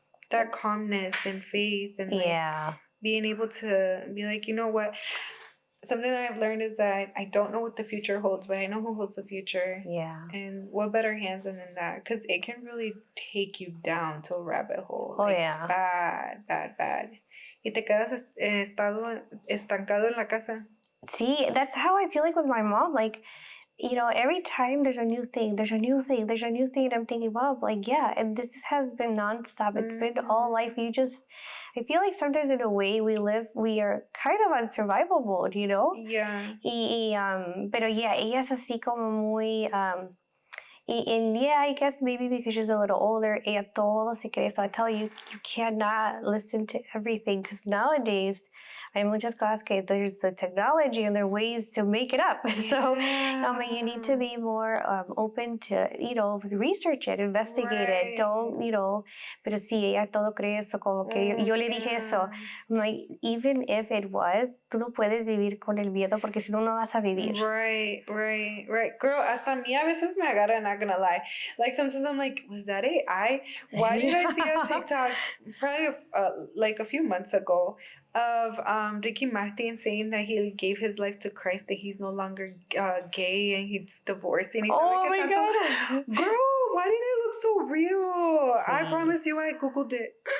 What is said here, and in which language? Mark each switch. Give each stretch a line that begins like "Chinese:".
English: That calmness and faith and like being able to be like, you know what? Something that I've learned is that I don't know what the future holds, but I know who holds the future. Yeah. And what better hands than that? Because it can really take you down to a rabbit hole. Oh, like, yeah. Bad.
Spanish: Y te quedas estancado en la casa.
English: See, that's how I feel like with my mom. Like, every time there's a new thing, and I'm thinking, wow, like, yeah, and this has been nonstop. It's been all life. I feel like sometimes in a way we are kind of on survival mode, Yeah. Pero yeah,
Spanish: ella es así como muy,
English: and yeah, I guess maybe because she's a little older,
Spanish: ella todo se cree.
English: So I tell you, you cannot listen to everything because nowadays
Spanish: hay muchas cosas que
English: there's the technology and there are ways to make it up. Yeah. So you need to be more open to, research it, investigate it.
Spanish: Don't, pero si ella todo cree eso, como que yo le dije eso.
English: I'm like, even if it was,
Spanish: tú no puedes vivir con el miedo porque si no, no vas a vivir.
English: Right.
Spanish: Girl, hasta a mí a veces me agarra,
English: not gonna lie. Like sometimes I'm like, was that AI? Why did I see a TikTok probably like a few months ago of Ricky Martin saying that he gave his life to Christ, that he's no longer gay and he's divorcing. Oh my God. Girl, why did it look so real? Sí. I promise you I Googled it.